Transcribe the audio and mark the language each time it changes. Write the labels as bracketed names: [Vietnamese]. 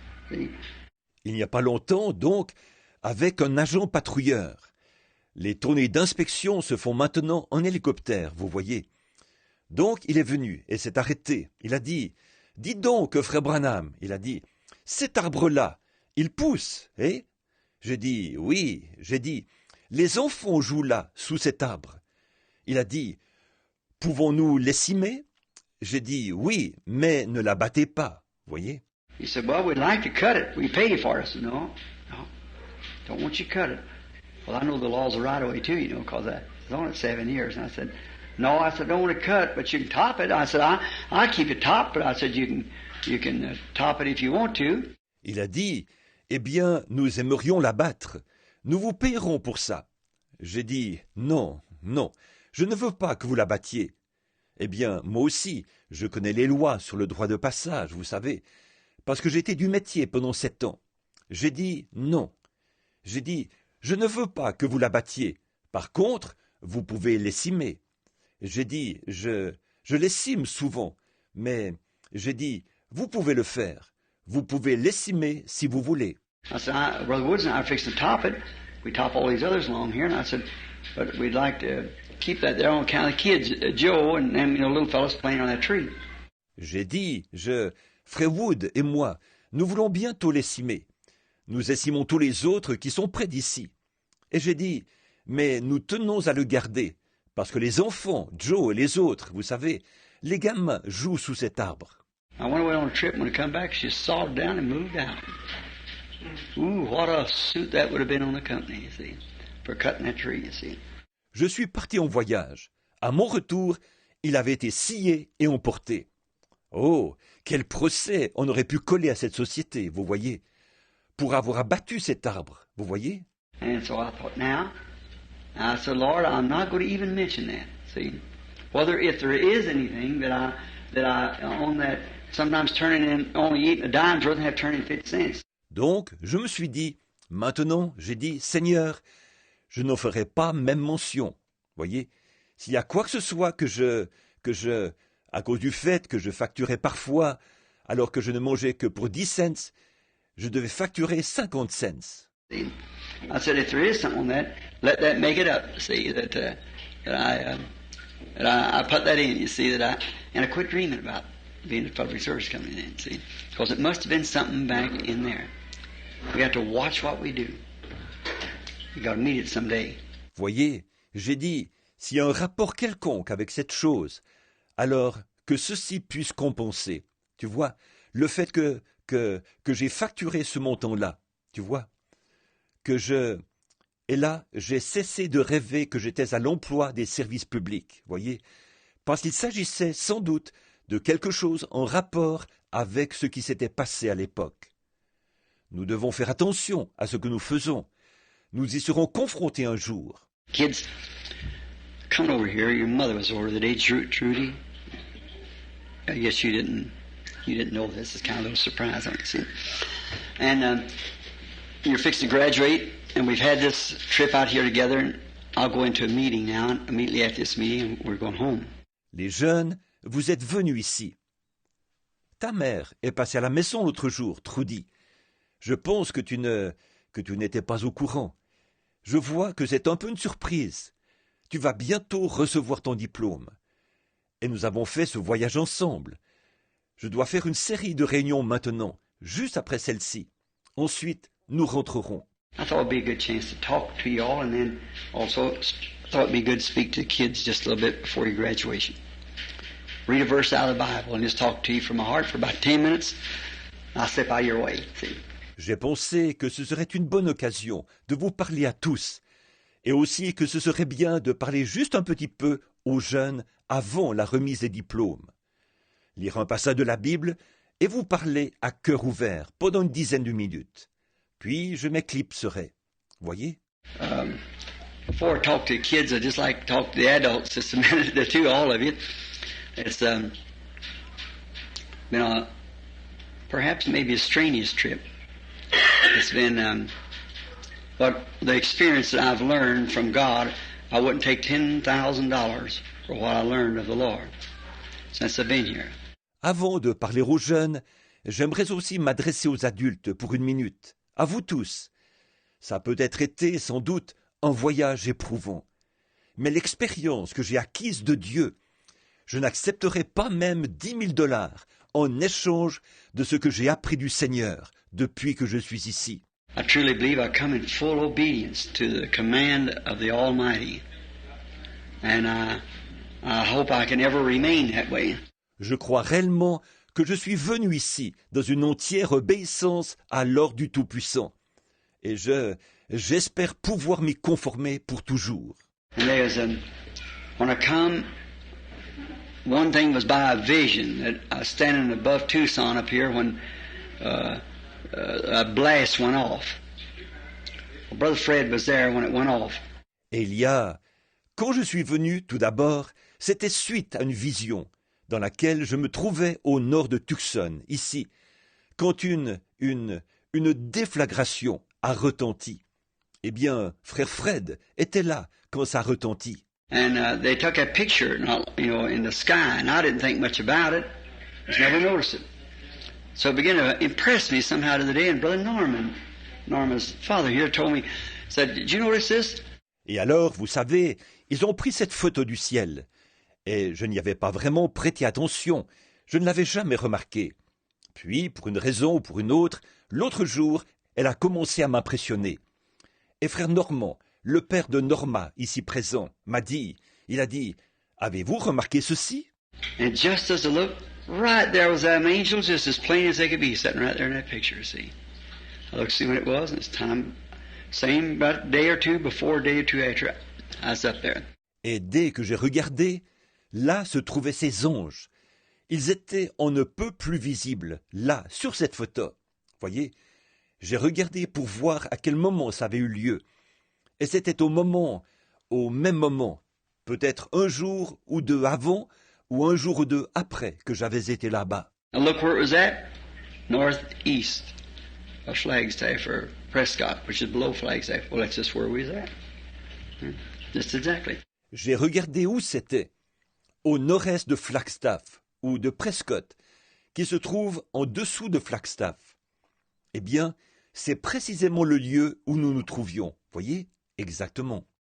[English] See? [French] Il n'y a pas longtemps, donc, avec un agent patrouilleur. Les tournées d'inspection se font maintenant en hélicoptère, vous voyez. Donc, il est venu et s'est arrêté. Il a dit, dites donc, frère Branham, il a dit, cet arbre-là, il pousse, eh? J'ai dit, oui, j'ai dit, les enfants jouent là, sous cet arbre. Il a dit, pouvons-nous les cimer? J'ai dit, oui, mais ne la battez pas, voyez? [English] He said, well, we'd like to cut it. We pay you for it. I said, no, don't want you to cut it. Well, I know the laws of right away too, you know, because I was on it 7 years. And I said, no, I said, don't want to cut, but you can top it. I said, I keep it topped, but I said, you can top it if you want to. [French] Il a dit, eh bien, nous aimerions la battre. Nous vous payerons pour ça. J'ai dit, non, je ne veux pas que vous la battiez. Eh bien, moi aussi, je connais les lois sur le droit de passage, vous savez, parce que j'étais du métier pendant 7 ans. J'ai dit non. J'ai dit, je ne veux pas que vous la battiez. Par contre, vous pouvez lessimer. J'ai dit, je lessime souvent, mais j'ai dit, vous pouvez le faire. Vous pouvez lessimer si vous voulez. [English] I said, Brother Woods and I are fixing to top it. We top all these others along here, and I said, but we'd like to keep that there on account of the kids, Joe and them, little fellas playing on that tree. [French] J'ai dit, Frère Wood et moi, nous voulons bientôt lessimer. Nous essimons tous les autres qui sont près d'ici. Et j'ai dit, mais nous tenons à le garder, parce que les enfants, Joe et les autres, vous savez, les gamins jouent sous cet arbre. [English] I went away on a trip, and when I come back, she sawed down and moved out. Ooh, what a suit that would have been on the company, you see, for cutting that tree, you see. [French] Je suis parti en voyage. À mon retour, il avait été scié et emporté. Oh, quel procès on aurait pu coller à cette société, vous voyez, pour avoir abattu cet arbre, vous voyez. [English] And so I thought, now, I said, Lord, I'm not going to even mention that, see. Whether if there is anything that I on that, sometimes turning in, only eating a dime's worth and have turned in 50 cents. [French] Donc, je me suis dit, maintenant, j'ai dit, Seigneur, je n'en ferai pas même mention. Voyez, s'il y a quoi que ce soit que je, à cause du fait que je facturais parfois, alors que je ne mangeais que pour 10 cents, je devais facturer 50 cents. [English] See? I said, if there is something on that, let that make it up. See that I put that in. You see that and I quit dreaming about being a public service coming in. See, because it must have been something back in there. We have to watch what we do. We got to meet it someday. [French] Voyez, j'ai dit, s'il y a un rapport quelconque avec cette chose, alors que ceci puisse compenser. Tu vois, le fait que j'ai facturé ce montant-là, tu vois, et là, j'ai cessé de rêver que j'étais à l'emploi des services publics, voyez, parce qu'il s'agissait sans doute de quelque chose en rapport avec ce qui s'était passé à l'époque. Nous devons faire attention à ce que nous faisons. Nous y serons confrontés un jour. [English] Kids, come over here. Your mother was over today, Trudy. I guess you didn't know this. It's kind of a little surprise, I can see. And you're fixing to graduate, and we've had this trip out here together. And I'll go into a meeting now, and immediately after this meeting, we're going home. [French] Les jeunes, vous êtes venus ici. Ta mère est passée à la maison l'autre jour, Trudy. Je pense que tu n'étais pas au courant. Je vois que c'est un peu une surprise. Tu vas bientôt recevoir ton diplôme. Et nous avons fait ce voyage ensemble. Je dois faire une série de réunions maintenant, juste après celle-ci. Ensuite, nous rentrerons. [English] I thought it'd be a good chance to talk to you all, and then also thought it'd be good to speak to the kids just a little bit before your graduation. Read a verse out of the Bible and just talk to you from my heart for about 10 minutes. I'll step out of your way. See? [French] J'ai pensé que ce serait une bonne occasion de vous parler à tous, et aussi que ce serait bien de parler juste un petit peu aux jeunes avant la remise des diplômes. Lire un passage de la Bible et vous parler à cœur ouvert pendant une dizaine de minutes. Puis je m'éclipserai. Voyez? [English] Before I talk to the kids, I just like to talk to the adults just a minute or two, all of you. It's been perhaps maybe a strenuous trip. It's been, but the experience that I've learned from God, I wouldn't take $10,000 for what I learned of the Lord since I've been here. [French] Avant de parler aux jeunes, j'aimerais aussi m'adresser aux adultes pour une minute. À vous tous. Ça a peut-être été, sans doute, un voyage éprouvant. Mais l'expérience que j'ai acquise de Dieu, je n'accepterai pas même $10,000 en échange de ce que j'ai appris du Seigneur depuis que je suis ici. [English] I truly believe I come in full obedience to the command of the Almighty. And I hope I can ever remain that way. [French] Je crois réellement que je suis venu ici dans une entière obéissance à l'ordre du Tout-Puissant. Et j'espère pouvoir m'y conformer pour toujours. [English] And when I come, one thing was by a vision that I was standing above Tucson up here when a blast went off. Well, Brother Fred was there when it went off. [French] Et quand je suis venu, tout d'abord, C'était suite à une vision dans laquelle je me trouvais au nord de Tucson, ici, quand une déflagration a retenti. Eh bien, frère Fred était là quand ça retentit. [English] And they took a picture, in the sky, and I didn't think much about it. Just never noticed it. So it began to impress me somehow to the day. And Brother Norman's father here told me, said, "Did you notice this?" [French] Et alors, vous savez, ils ont pris cette photo du ciel. Et je n'y avais pas vraiment prêté attention. Je ne l'avais jamais remarqué. Puis, pour une raison ou pour une autre, l'autre jour, elle a commencé à m'impressionner. Et frère Normand, le père de Norma, ici présent, il a dit, avez-vous remarqué ceci? [English] And just as I looked, right there was them angels, just as plain as they could be, sitting right there in that picture, see. I looked to see when it was, and it's time, same about a day or two before, a day or two after, I was up there. [French] Et dès que j'ai regardé, là se trouvaient ces anges. Ils étaient on ne peut plus visibles, là, sur cette photo. Voyez, j'ai regardé pour voir à quel moment ça avait eu lieu. Et c'était au même moment, peut-être un jour ou deux avant, ou un jour ou deux après que j'avais été là-bas. [English] And look where it was at, northeast of Flagstaff, or Prescott, which is below Flagstaff. Well, that's just where we was at. Just exactly. [French] J'ai regardé où c'était, au nord-est de Flagstaff, ou de Prescott, qui se trouve en dessous de Flagstaff. Eh bien, c'est précisément le lieu où nous nous trouvions, voyez, exactement.